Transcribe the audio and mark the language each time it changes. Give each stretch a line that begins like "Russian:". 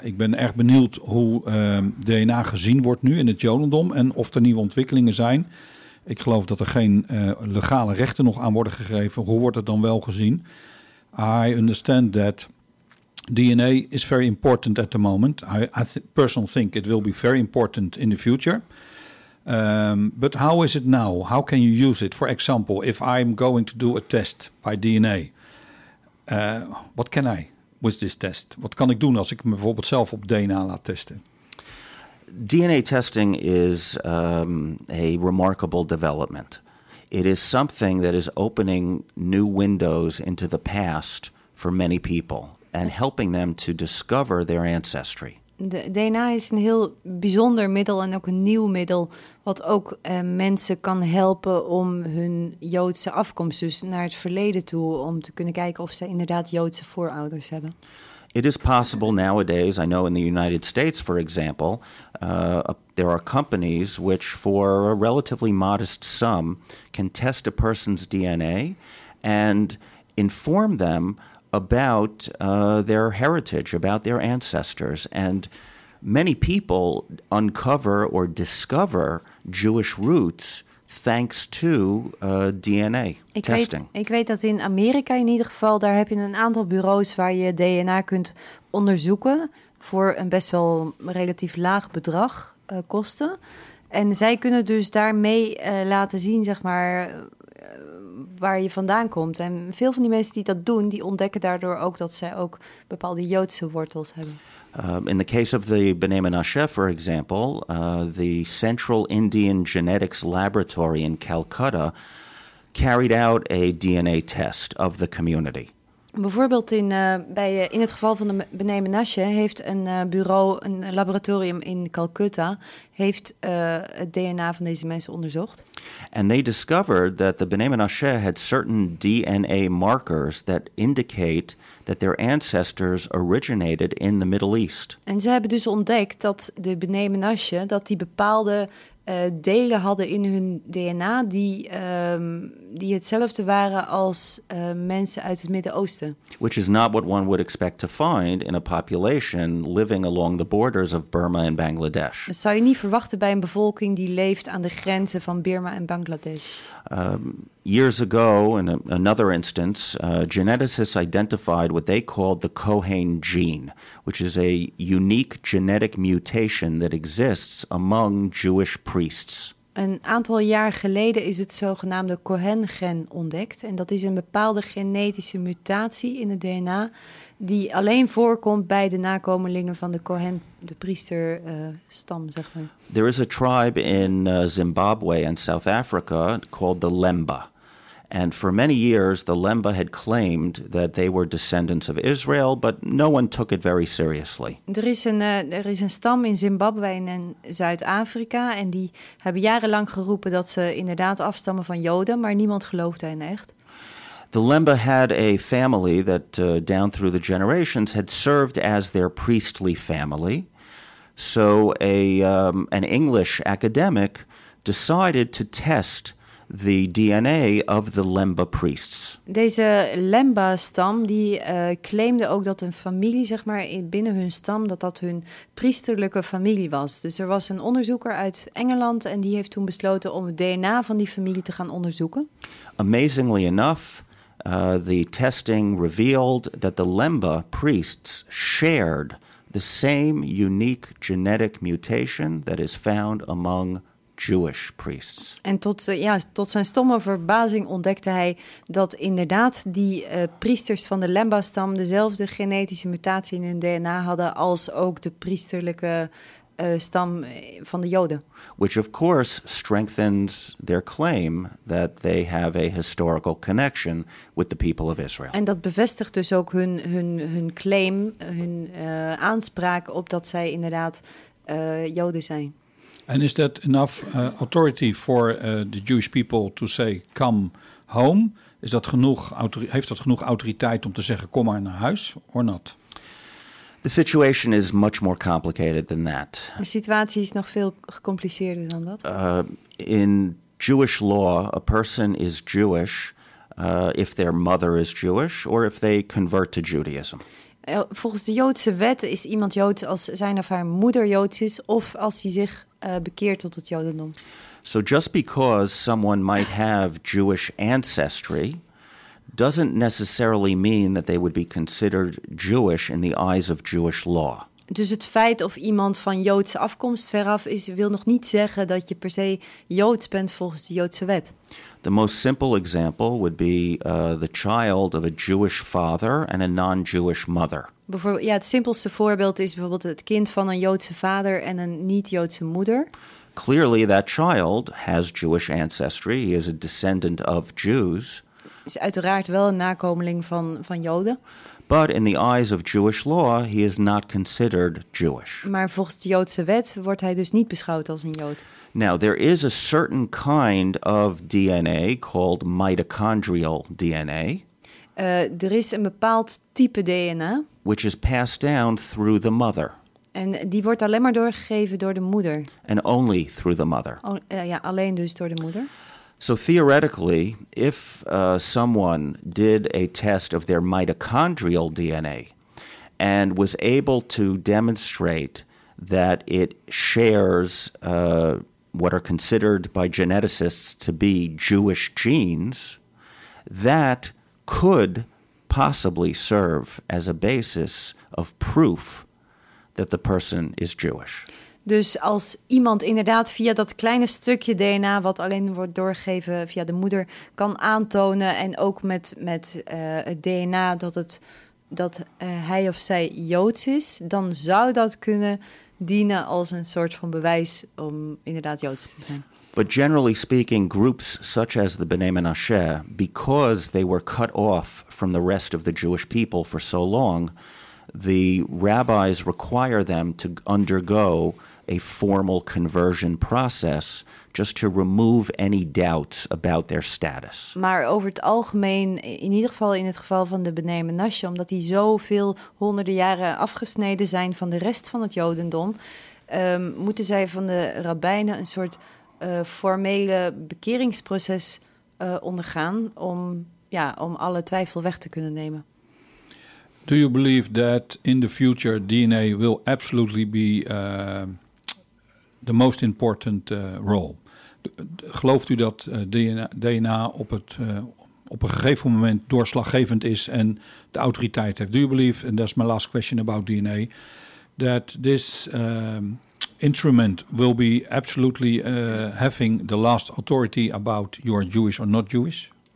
Dutch: Ik ben erg benieuwd hoe DNA gezien wordt nu in het jodendom en of er nieuwe ontwikkelingen zijn. Ik geloof dat er geen legale rechten nog aan worden gegeven. Hoe wordt het dan wel gezien?
English: I understand that DNA is very important at the moment. I personally think it will be very important in the future. But how is it now? How can you use it? For example, if I'm going to do a test by DNA... What can I with this test?
Dutch: Wat kan ik doen als ik me bijvoorbeeld zelf op DNA laat testen?
English: DNA testing is a remarkable development. It is something that is opening new windows into the past for many people and helping them to discover their ancestry.
Dutch: De DNA is een heel bijzonder middel en ook een nieuw middel wat ook mensen kan helpen om hun Joodse afkomst, dus naar het verleden toe, om te kunnen kijken of ze inderdaad Joodse voorouders hebben.
English: It is possible nowadays, I know in the United States for example, there are companies which for a relatively modest sum can test a person's DNA and inform them about their heritage, about their ancestors. And many people uncover or discover Jewish roots thanks to DNA testing.
Dutch: Ik weet dat in Amerika in ieder geval, daar heb je een aantal bureaus waar je DNA kunt onderzoeken voor een best wel relatief laag bedrag kosten. En zij kunnen dus daarmee laten zien, zeg maar, waar je vandaan komt. En veel van die mensen die dat doen, die ontdekken daardoor ook dat zij ook bepaalde Joodse wortels hebben.
English: In the case of the B'nai Menashe, for example, the Central Indian Genetics Laboratory in Calcutta carried out a DNA test of the community.
Dutch: Bijvoorbeeld in het geval van de B'nai Menashe heeft een bureau, een laboratorium in Calcutta, heeft het DNA van deze mensen onderzocht.
English: And they discovered that the B'nai Menashe had certain DNA markers that indicate that their ancestors originated in the Middle East.
Dutch: En ze hebben dus ontdekt dat de B'nai Menashe, dat die bepaalde delen hadden in hun DNA die hetzelfde waren als mensen uit het Midden-Oosten.
English: Which is not what one would expect to find in a population living along the borders of Burma and Bangladesh.
Dutch: Dat zou je niet verwachten bij een bevolking die leeft aan de grenzen van Burma en Bangladesh.
English: Years ago, in another instance, geneticists identified what they called the Cohen gene, which is a unique genetic mutation that exists among Jewish priests.
Dutch: Een aantal jaar geleden is het zogenaamde Cohen-gen ontdekt. En dat is een bepaalde genetische mutatie in het DNA die alleen voorkomt bij de nakomelingen van de Cohen, de priesterstam, zeg maar.
English: There is a tribe in Zimbabwe and South Africa called the Lemba. And for many years, the Lemba had claimed that they were descendants of Israel, but no one took it very seriously.
Dutch: Er is een stam in Zimbabwe en Zuid-Afrika, en die hebben jarenlang geroepen dat ze inderdaad afstammen van Joden, maar niemand geloofde hen echt.
English: The Lemba had a family that, down through the generations, had served as their priestly family. So an English academic decided to test the DNA of the Lemba priests.
Dutch: Deze Lemba-stam die claimde ook dat een familie, zeg maar, binnen hun stam, dat hun priesterlijke familie was. Dus er was een onderzoeker uit Engeland en die heeft toen besloten om het DNA van die familie te gaan onderzoeken.
English: Amazingly enough, the testing revealed that the Lemba priests shared the same unique genetic mutation that is found among Jewish priests.
Dutch: En tot zijn stomme verbazing ontdekte hij dat inderdaad die priesters van de Lemba-stam dezelfde genetische mutatie in hun DNA hadden als ook de priesterlijke stam van de Joden.
English: Which of course strengthens their claim that they have a historical connection with the people of Israel.
Dutch: En dat bevestigt dus ook hun claim, hun aanspraak op dat zij inderdaad Joden zijn.
English: And is that enough authority for the Jewish people to say come home?
Dutch: Is dat genoeg heeft dat genoeg autoriteit om te zeggen kom maar naar huis
English: or not? The situation is much more complicated than that.
Dutch: De situatie is nog veel gecompliceerder dan dat.
English: In Jewish law, a person is Jewish if their mother is Jewish or if they convert to Judaism.
Dutch: Volgens de Joodse wet is iemand Joods als zijn of haar moeder Joods is of als hij zich bekeert tot het Jodendom.
English: So just because someone might have Jewish ancestry doesn't necessarily mean that they would be considered Jewish in the eyes of Jewish law.
Dutch: Dus het feit of iemand van Joodse afkomst veraf is, wil nog niet zeggen dat je per se Joods bent volgens de Joodse wet.
English: The most simple example would be the child of a Jewish father and a non-Jewish mother.
Dutch: Het simpelste voorbeeld is bijvoorbeeld het kind van een Joodse vader en een niet-Joodse moeder.
English: Clearly that child has Jewish ancestry. He is a descendant of Jews.
Dutch: Is uiteraard wel een nakomeling van Joden.
English: But in the eyes of Jewish law, he is not considered Jewish.
Dutch: Maar volgens de Joodse wet wordt hij dus niet beschouwd als een Jood.
English: Now, there is a certain kind of DNA called mitochondrial DNA.
Dutch: Er is een bepaald type DNA.
English: Which is passed down through the mother.
Dutch: En die wordt alleen maar doorgegeven door de moeder.
English: And only through the mother.
Dutch: Alleen dus door de moeder.
English: So theoretically, if someone did a test of their mitochondrial DNA and was able to demonstrate that it shares what are considered by geneticists to be Jewish genes, that could possibly serve as a basis of proof that the person is Jewish.
Dutch: Dus als iemand inderdaad via dat kleine stukje DNA wat alleen wordt doorgegeven via de moeder kan aantonen en ook met het DNA dat hij of zij Joods is, dan zou dat kunnen dienen als een soort van bewijs om inderdaad Joods te zijn.
English: But generally speaking, groups such as the B'nai Menashe, because they were cut off from the rest of the Jewish people for so long, the rabbis require them to undergo a formal conversion process just to remove any doubts about their status.
Dutch: Maar over het algemeen, in ieder geval in het geval van de B'nai Menashe, omdat die zoveel honderden jaren afgesneden zijn van de rest van het Jodendom, moeten zij van de rabbijnen een soort formele bekeringsproces ondergaan om alle twijfel weg te kunnen nemen.
English: Do you believe that in the future DNA will absolutely be the most important role?
Dutch: Gelooft u dat DNA op een gegeven moment doorslaggevend is en de autoriteit heeft?
English: Do you believe, and that's my last question about DNA, that this instrument will be absolutely having the last authority about you're Jewish or not Jewish?